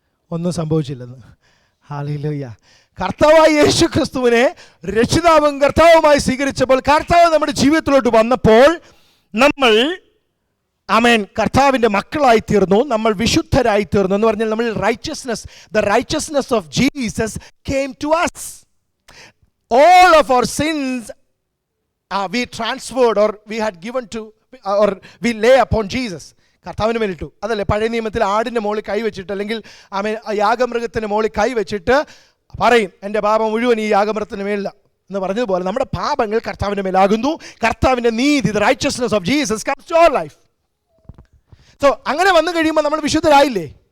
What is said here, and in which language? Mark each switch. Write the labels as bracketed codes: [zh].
[ml] ഒന്നും സംഭവിച്ചില്ലെന്ന്. ഹല്ലേലൂയ. കർത്താവായ യേശു ക്രിസ്തുവിനെ രക്ഷിതാവും കർത്താവുമായി സ്വീകരിച്ചപ്പോൾ, കർത്താവ് നമ്മുടെ ജീവിതത്തിലോട്ട് വന്നപ്പോൾ നമ്മൾ കർത്താവിൻ്റെ മക്കളായി തീർന്നു, നമ്മൾ വിശുദ്ധരായി തീർന്നു. എന്ന് പറഞ്ഞാൽ നമ്മൾ [en] the righteousness of Jesus came to us. All of our sins we transferred or we had given to or we lay upon Jesus. [ml] കർത്താവിന് വേണ്ടിയിട്ടു. അതല്ലേ പഴയ നിയമത്തിൽ ആടിൻ്റെ മുകളിൽ കൈവച്ചിട്ട്, അല്ലെങ്കിൽ യാഗമൃഗത്തിൻ്റെ മുകളിൽ കൈവച്ചിട്ട് പറയും, എൻ്റെ പാപം മുഴുവൻ ഈ യാഗമൃഗത്തിന് മേലില്ല എന്ന് പറഞ്ഞതുപോലെ നമ്മുടെ പാപങ്ങൾ കർത്താവിൻ്റെ മേലാകുന്നു. കർത്താവിൻ്റെ നീതി, [en] the righteousness of Jesus comes to our life. [ml] So അങ്ങനെ വന്നു കഴിയുമ്പോൾ നമ്മൾ വിശുദ്ധരായോ?